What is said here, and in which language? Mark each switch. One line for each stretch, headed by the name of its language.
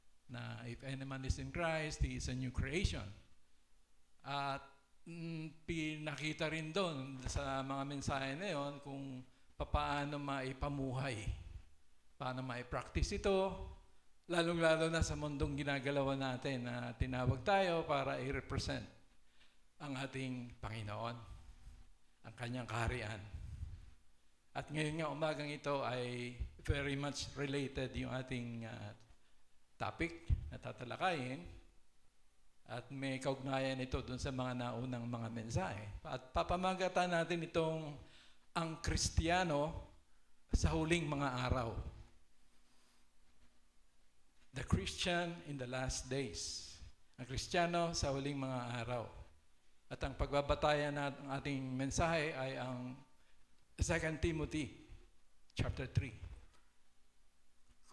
English: Na if any man is in Christ, he is a new creation. At
Filipino: pinakita rin doon sa mga mensahe na yun kung paano maipamuhay, paano maipractice ito, lalong-lalo na sa mundong ginagalawan natin na tinawag tayo para i-represent ang ating Panginoon, ang kanyang kaharian. At ngayon nga umagang ito ay very much related yung ating topic na tatalakayin at may kaugnayan ito dun sa mga naunang mga mensahe. At papamagatan natin itong ang Kristiyano sa huling mga araw.
English: The Christian in the last days.
Filipino: Ang Kristiyano sa huling mga araw. At ang pagbabatayan ng ating mensahe ay ang 2 Timothy chapter 3.